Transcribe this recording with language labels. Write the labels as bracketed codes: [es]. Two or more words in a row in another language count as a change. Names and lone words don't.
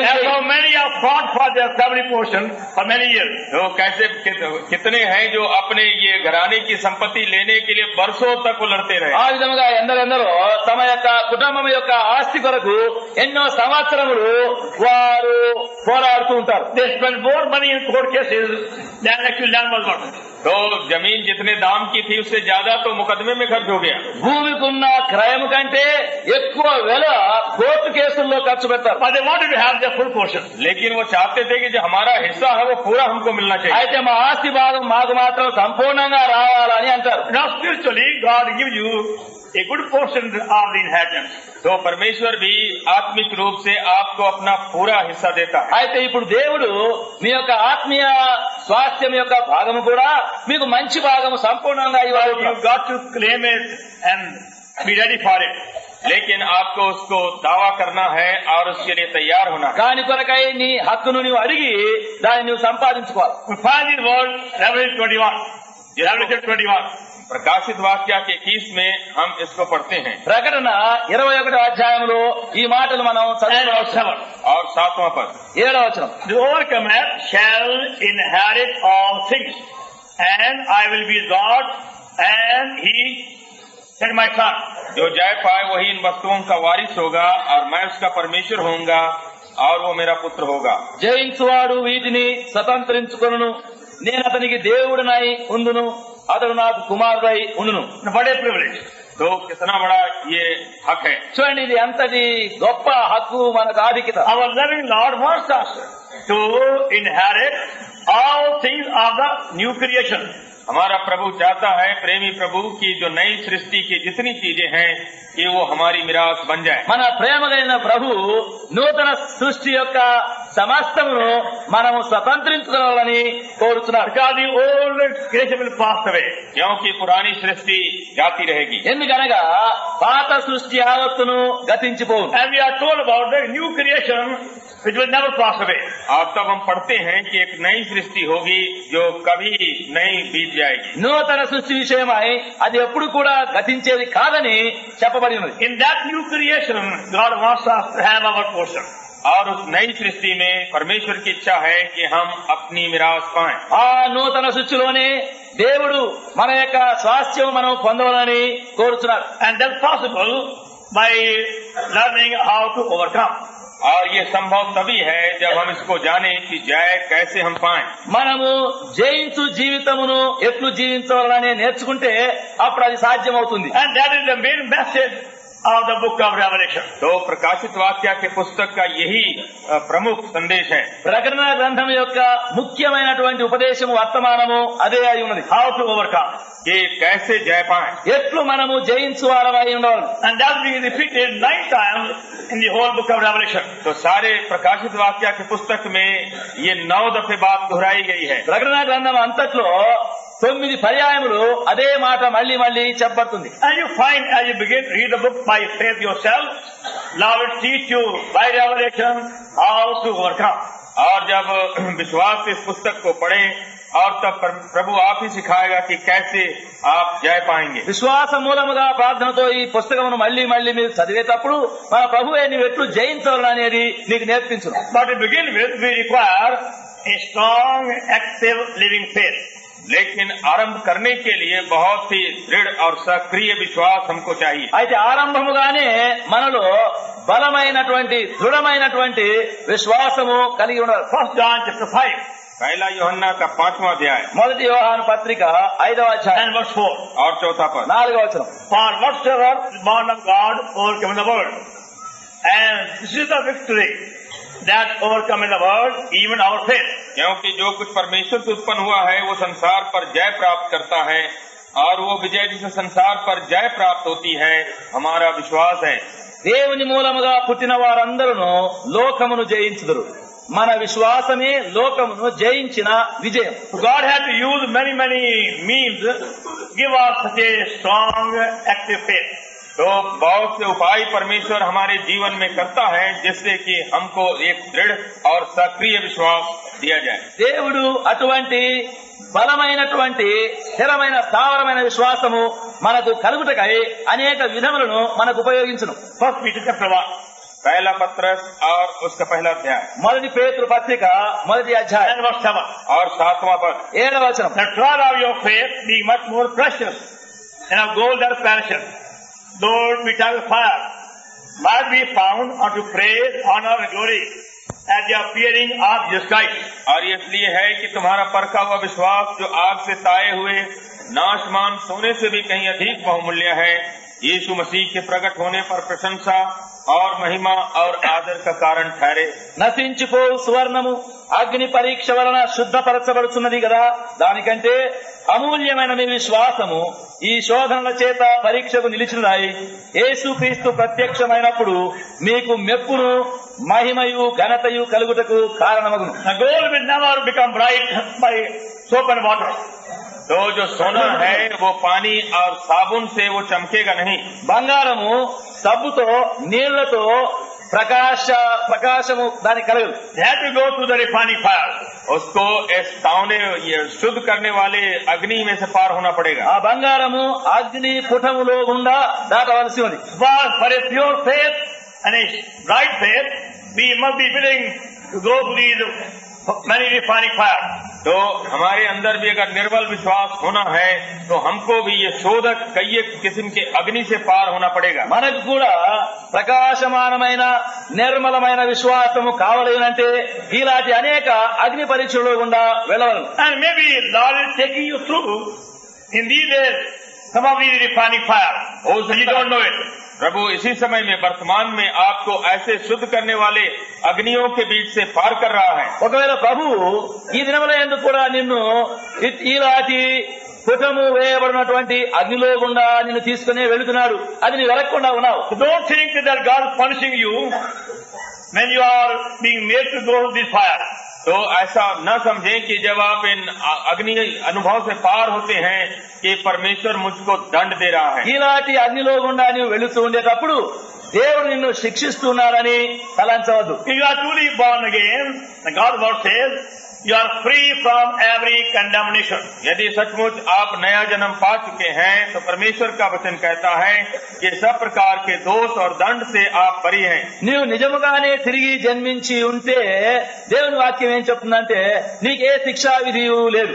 [en] And [te] చేయి. [en] so many have fought for their family portion for many years. [hi] तो कैसे कितने हैं जो अपने ये घराने की संपत्ति लेने के लिए बरसों तक वो लड़ते रहे. [te] ఆ విధముగా ఎందరెందరో తమ యొక్క కుటుంబం యొక్క ఆస్తి కొరకు ఎన్నో సంవత్సరములు వారు పోరాడుతూ ఉంటారు. [en] They spend more money in court cases than actually land was worth. [hi] तो जमीन जितने दाम की थी उससे ज्यादा तो मुकदमे में खर्च हो गया. [te] భూమికి ఉన్న క్రయం కంటే ఎక్కువ వెల కోర్టు కేసుల్లో ఖర్చు పెడతారు. [en] But they wanted to have their full portion. [hi] लेकिन वो चाहते थे कि जो हमारा हिस्सा है वो पूरा हमको मिलना चाहिए. [te] అయితే మా ఆస్తి భాగం మాకు మాత్రం సంపూర్ణంగా రావాలని అంటారు. [en] Now spiritually, God gives you a good portion of the inheritance. [hi] तो परमेश्वर भी आत्मिक रूप से आपको अपना पूरा हिस्सा देता है. [te] అయితే ఇప్పుడు దేవుడు మీ యొక్క ఆత్మీయ స్వాస్థ్యం యొక్క భాగము కూడా మీకు మంచి భాగము సంపూర్ణంగా ఇవ్వాలి. [en] You got to claim it and be ready for it. [hi] लेकिन आपको उसको दावा करना है और उसके लिए तैयार होना है. [te] దాని కొరకై నీ హక్కును నువ్వు అడిగి దాన్ని నువ్వు సంపాదించుకోవాలి. [en] We find in word Revelation 21. Revelation 21. [hi] प्रकाशित वाक्य के 21 में हम इसको पढ़ते हैं. [te] ప్రకటన 21వ అధ్యాయంలో ఈ మాటలు మనం [en] And [te] చదువుతాం. [en] verse 7. [hi] और 7वां पद. [te] 7వ వచనం. [en] The overcomer shall inherit all things, and I will be God, and he said, my son. [hi] जो जय पाए वही इन वस्तुओं का वारिस होगा और मैं उसका परमेश्वर होऊंगा और वो मेरा पुत्र होगा. [te] జయించువాడు వీటిని స్వతంత్రించుకొనును, నేను అతనికి దేవుడనై ఉందును, అతడు నాకు కుమారుడై ఉండును. [en] What a privilege. [hi] तो कितना बड़ा ये हक है. [te] చూడండి ఇది అంతటి గొప్ప హక్కు మనకు ఆధిక్యత. [en] Our loving Lord wants us to inherit all things of the new creation. [hi] हमारा प्रभु चाहता है, प्रेमी प्रभु, की जो नई सृष्टि की जितनी चीजें हैं कि वो हमारी मिरास बन जाए. [te] మన ప్రేమ కలిగిన ప్రభు నూతన సృష్టి యొక్క సమస్తమును మనము స్వతంత్రించుకోవాలని కోరుతున్నాడు. [en] Because the old creation will pass away. [hi] क्योंकि पुरानी सृष्टि जाती रहेगी. [te] ఎందుకనగా పాత సృష్టి యావత్తును గతించిపోవు. [en] And we are told about the new creation which will never pass away. [hi] और तब हम पढ़ते हैं कि एक नई सृष्टि होगी जो कभी नहीं बीत जाएगी. [te] నూతన సృష్టి విషయమై అది ఎప్పుడు కూడా గతించేది కాదని చెప్పబడి ఉన్నది. [en] In that new creation, God wants us to have our portion. [hi] और उस नई सृष्टि में परमेश्वर की इच्छा है कि हम अपनी मिरास पाएं. [te] ఆ నూతన సృష్టిలోనే దేవుడు మన యొక్క స్వాస్థ్యం మనం పొందవాలని కోరుతున్నాడు. [en] And that's possible by learning how to overcome. [hi] और ये संभव तभी है जब हम इसको जाने कि जय कैसे हम पाएं. [te] మనము జయించు జీవితమును ఎట్లు జీవించాలని నేర్చుకుంటే అప్పుడు అది సాధ్యమవుతుంది. [en] And that is the main message of the book of Revelation. [hi] तो प्रकाशित वाक्य के पुस्तक का यही प्रमुख संदेश है. [te] ప్రకటన గ్రంథం యొక్క ముఖ్యమైనటువంటి ఉపదేశము వర్తమానము అదే అయి ఉన్నది. [en] How to overcome. [hi] कि कैसे जय पाएं. [te] ఎట్లు మనము జయించు వారమై ఉండాలి. [en] And that's being repeated 9 times in the whole book of Revelation. [hi] तो सारे प्रकाशित वाक्य के पुस्तक में ये 9 दफे बात दोहराई गई है. [te] ప్రకటన గ్రంథం అంతట్లో 9 పర్యాయములు అదే మాట మళ్ళీ మళ్ళీ చెప్పబడుతుంది. [en] And you find as you begin to read the book by faith yourself, Lord will teach you by revelation how to overcome. [hi] और जब विश्वास से इस पुस्तक को पढ़ें और तब प्रभु आप ही सिखाएगा कि कैसे आप जय पाएंगे. [te] విశ్వాస మూలముగా ప్రార్థనతో ఈ పుస్తకమును మళ్ళీ మళ్ళీ మీరు చదివేటప్పుడు మన ప్రభువే నీవు ఎట్లు జయించాలనేది నీకు నేర్పించును. [en] But to begin with, we require a strong, active, living faith. [hi] लेकिन आरंभ करने के लिए बहुत ही दृढ़ और सक्रिय विश्वास हमको चाहिए। [te] అయితే ఆరంభముగానే మనలో బలమైనటువంటి దృఢమైనటువంటి విశ్వాసము కలిగి ఉండాలి. [en] 1 John chapter 5 [hi] पहला यूहन्ना का 5वां अध्याय [te] మొదటి యోహాను పత్రిక 5వ అధ్యాయం [en] and verse 4. [hi] और 4था पद। [te] 4వ వచనం. [en] For whatsoever is born of God overcome the world. And this is the victory that overcome the world, even our faith. [hi] क्योंकि जो कुछ परमेश्वर से उत्पन्न हुआ है वो संसार पर जय प्राप्त करता है, और वो विजय जिसे संसार पर जय प्राप्त होती है हमारा विश्वास है। [te] దేవుని మూలముగా పుట్టిన వారందరూ లోకమును జయించుదురు. మన విశ్వాసమే లోకమును జయించిన విజయం. [en] God had to use many means to give us such a strong active faith. [hi] तो बहुत से उपाय परमेश्वर हमारे जीवन में करता है जिससे कि हमको एक दृढ़ और सक्रिय विश्वास दिया जाए। [te] దేవుడు అటువంటి బలమైనటువంటి స్థిరమైన స్థావరమైన విశ్వాసము మనకు కలుగుటకై అనేక విధములను మనకు ఉపయోగించును. [en] 1 Peter chapter 1 [hi] पहला पत्रस और उसका पहला अध्याय [te] మొదటి పేతురు పత్రిక మొదటి అధ్యాయం [en] and verse 7. [hi] और 7वां पद। [te] 7వ వచనం. [en] The trial of your faith being much more precious than of gold that perisheth, though it be tried with fire, might be found unto praise, honor, and glory at the appearing of Jesus Christ. [hi] और ये इसलिए है कि तुम्हारा परखा हुआ विश्वास जो आग से ताए हुए नाशमान सोने से भी कहीं अधिक बहुमूल्य है, यीशु मसीह के प्रकट होने पर प्रशंसा और महिमा और आदर का कारण ठहरे। [te] నశించిపోవు సువర్ణము అగ్ని పరీక్ష వలన శుద్ధపరచబడుతున్నది కదా, దానికంటే అమూల్యమైన మీ విశ్వాసము ఈ శోధనల చేత పరీక్షకు నిలిచినదాయి. యేసుక్రీస్తు ప్రత్యక్షమైనప్పుడు మీకు మెప్పును మహిమయు ఘనతయు కలుగుటకు కారణమగును. [en] The gold will never become bright by soap and water. [hi] तो जो सोना है वो पानी और साबुन से वो चमकेगा नहीं। [te] బంగారము సబ్బుతో నీళ్లతో ప్రకాశము దానికి కలగదు. [en] They have to go through the refining fire. [hi] उसको इस तावने ये शुद्ध करने वाले अग्नि में से पार होना पड़ेगा। [te] ఆ బంగారము అగ్ని పుటములో గుండా దాటవలసి ఉంది. [en] For a pure faith and a bright faith, we must be willing to go through these many refining fire. [hi] तो हमारे अंदर भी अगर निर्बल विश्वास होना है तो हमको भी ये शोधक कई किस्म के अग्नि से पार होना पड़ेगा। [te] మనకు కూడా ప్రకాశమానమైన నిర్మలమైన విశ్వాసము కావాలంటే ఇలాంటి అనేక అగ్ని పరీక్షలు గుండా వెళ్ళవలను. [en] And maybe Lord is taking you through in these days some of these refining fire. Oh, so you don't know it. [hi] प्रभु इसी समय में वर्तमान में आपको ऐसे शुद्ध करने वाले अग्नियों के बीच से पार कर रहा है। [te] ఒకవేళ ప్రభు ఈ దినముల యందు కూడా నిన్ను ఇలాంటి పుటము వేయబడినటువంటి అగ్నిలో గుండా నిన్ను తీసుకునే వెళుతున్నాడు, అది నీ వెలగకుండా ఉన్నావు. [en] So don't think that God is punishing you when you are being made to go through this fire. [hi] तो ऐसा न समझें कि जब आप इन अग्नि अनुभव से पार होते हैं कि परमेश्वर मुझको दंड दे रहा है। [te] ఇలాంటి అగ్నిలో గుండా నీవు వెళుతూ ఉండేటప్పుడు దేవుడు నిన్ను శిక్షిస్తున్నాడని తలంచవద్దు. [en] If you are truly born again, the God's word says, you are free from every condemnation. [hi] यदि सचमुच आप नया जन्म पा चुके हैं तो परमेश्वर का वचन कहता है कि सब प्रकार के दोष और दंड से आप बरी हैं। [te] నీవు నిజముగానే తిరిగి జన్మించి ఉంటే దేవుని వాక్యం ఏం చెప్తుందంటే నీకే శిక్షా విధియు లేదు.